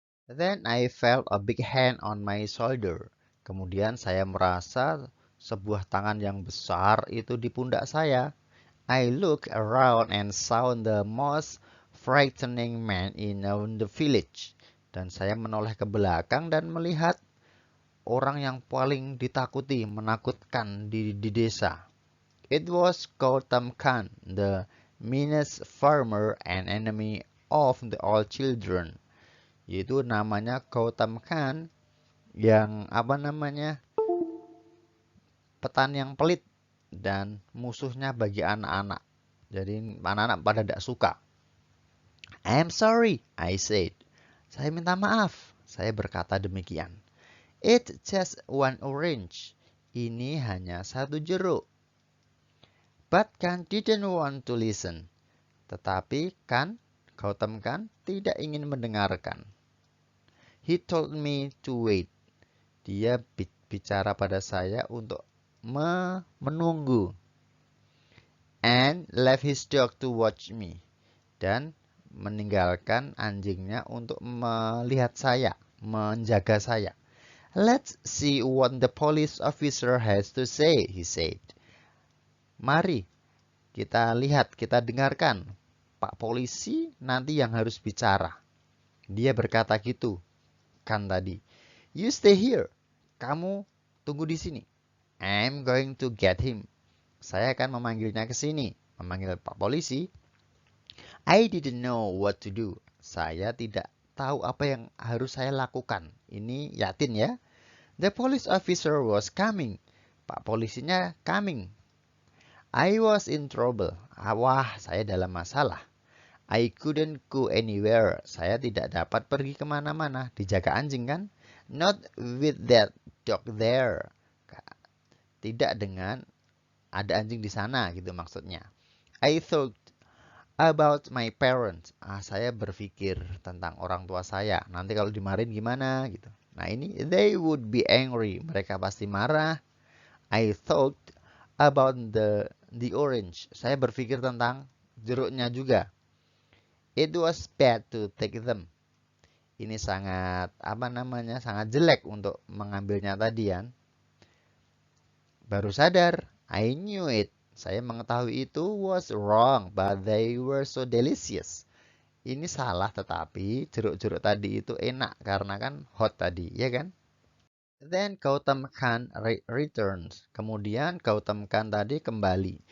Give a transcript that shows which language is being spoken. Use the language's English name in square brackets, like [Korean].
[English] Then I felt a big hand on my shoulder. [Indonesian] Kemudian saya merasa sebuah tangan yang besar itu di pundak saya. [English] I looked around and saw the most frightening man in the village. [Indonesian] Dan saya menoleh ke belakang dan melihat orang yang paling ditakuti, menakutkan di desa. [English] It was Gautam Khan, the meanest farmer and enemy of the all children. [Indonesian] Yaitu namanya Gautam Khan yang petani yang pelit dan musuhnya bagi anak-anak. Jadi anak-anak pada tidak suka. [English] I'm sorry, I said. [Indonesian] Saya minta maaf. Saya berkata demikian. [English] It's just one orange. [Indonesian] Ini hanya satu jeruk. [English] But Khan didn't want to listen. [Indonesian] Tetapi Gautam Khan tidak ingin mendengarkan. [English] He told me to wait. [Indonesian] Dia bicara pada saya untuk menunggu. [English] And then left his dog to watch me. [Indonesian] Dan meninggalkan anjingnya untuk melihat saya, menjaga saya. [English] Let's see what the police officer has to say, he said. [Indonesian] Mari kita lihat, kita dengarkan. Pak polisi nanti yang harus bicara. Dia berkata gitu kan tadi. [English] You stay here. [Indonesian] Kamu tunggu di sini. [English] I'm going to get him. [Indonesian] Saya akan memanggilnya ke sini. Memanggil Pak polisi. [English] I didn't know what to do. [Indonesian] Saya tidak tahu apa yang harus saya lakukan. Ini Yatin ya. [English] The police officer was coming. [Indonesian] Pak polisinya [English] coming. I was in trouble. [Indonesian] Wah, saya dalam masalah. [English] I couldn't go anywhere. [Indonesian] Saya tidak dapat pergi kemana-mana. Dijaga anjing kan? [English] Not with that dog there. [Indonesian] Tidak dengan ada anjing di sana gitu maksudnya. [English] I thought about my parents. [Indonesian] Saya berpikir tentang orang tua saya. Nanti kalau dimarahin gimana gitu. Nah ini, [English] they would be angry. [Indonesian] Mereka pasti marah. [English] I thought about the orange. [Indonesian] Saya berpikir tentang jeruknya juga. [English] It was bad to take them. [Indonesian] Ini sangat sangat jelek untuk mengambilnya tadi kan. Baru sadar, [English] I knew it. [Indonesian] Saya mengetahui itu [English] was wrong, but they were so delicious. [Indonesian] Ini salah tetapi jeruk-jeruk tadi itu enak karena kan hot tadi, ya kan? [English] Then Gautam Khan returns. [Indonesian] Kemudian Gautam Khan tadi kembali.